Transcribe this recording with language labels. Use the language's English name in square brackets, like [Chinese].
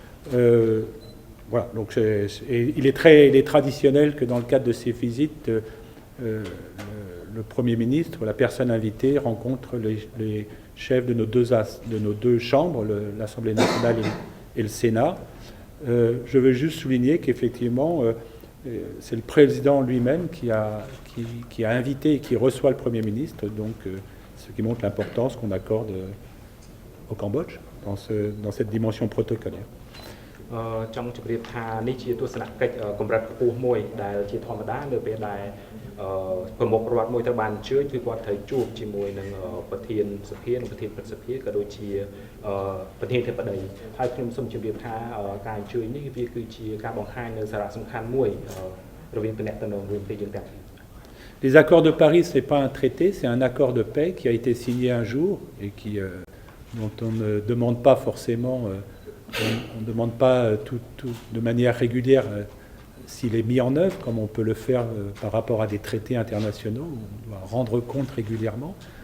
[French] Voilà, donc il est traditionnel que dans le cadre de ces visites, le Premier ministre, la personne invitée, rencontre les chefs de nos deux chambres, l'Assemblée nationale et le Sénat. Je veux juste souligner qu'effectivement, c'est le président lui-même qui a invité et qui reçoit le Premier ministre, donc ce qui montre l'importance qu'on accorde au Cambodge dans cette dimension protocolaire. [Khmer] ចង់ជម្រាបថានេះជាទស្សនកិច្ចកម្រិតខ្ពស់មួយដែលជាធម្មតានៅពេលដែលប្រមុខរដ្ឋមួយត្រូវបានអញ្ជើញគឺគាត់ត្រូវជួបជាមួយនឹងប្រធានសភានិងប្រធានព្រឹទ្ធសភាក៏ដូចជាប្រធានាធិបតីហើយខ្ញុំសូមជម្រាបថាការអញ្ជើញនេះវាគឺជាការបង្ហាញនៅសារៈសំខាន់មួយរវាងតំណែងរួមពីយើងទាំងពីរ [French] Les accords de Paris, ce n'est pas un traité, c'est un accord de paix qui a été signé un jour et dont on ne demande pas forcément, on ne demande pas tout de manière régulière s'il est mis en œuvre, comme on peut le faire par rapport à des traités internationaux, où on doit rendre compte régulièrement.